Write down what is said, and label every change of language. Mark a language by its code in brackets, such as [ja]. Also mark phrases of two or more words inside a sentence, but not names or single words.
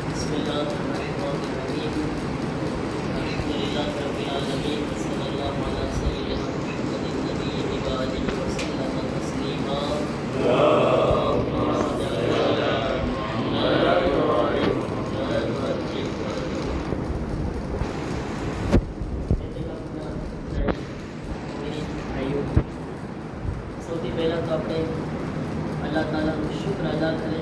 [ar] بسم الله الرحمن الرحيم الحمد لله رب العالمين صلى الله على سيدنا محمد النبي وآله وسلم تسليما [gu] સૌથી પહેલાં તો આપણે અલ્લાહ તાલાનો શુક્ર અદા કરીએ.